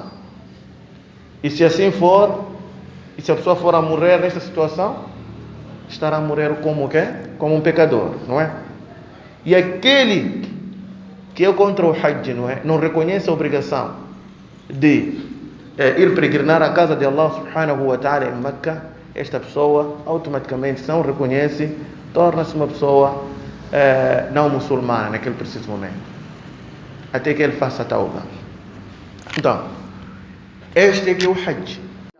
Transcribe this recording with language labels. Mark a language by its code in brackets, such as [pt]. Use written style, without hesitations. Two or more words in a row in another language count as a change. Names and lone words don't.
[pt] E se assim for, e se a pessoa for a morrer nesta situação, estará a morrer como o quê? Como um pecador, não é? E aquele que é contra o Hajj, não é? Não reconhece a obrigação de ir peregrinar à casa de Allah [ar] سبحانه وتعالى [pt] em Meca, esta pessoa automaticamente, se não reconhece, torna-se uma pessoa não muçulmana naquele preciso momento, até que ele faça tauba. Então, este é que é o Hajj.